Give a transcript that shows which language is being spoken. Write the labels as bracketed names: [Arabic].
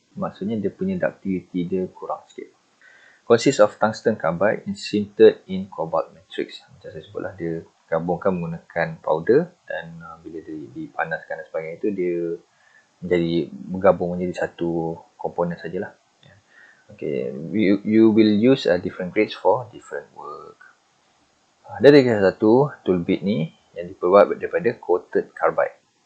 [Malay] Maksudnya dia punya ductility dia kurang sikit. [English] Consists of tungsten carbide and sintered in cobalt matrix. [Malay] Macam saya sebutlah, dia gabungkan menggunakan powder dan bila dipanaskan dan sebagainya itu dia bergabung menjadi satu komponen sajalah. [English] Okay, you will use different grades for different work. [Malay] Ada lagi satu toolbit ni yang diperbuat daripada coated carbide.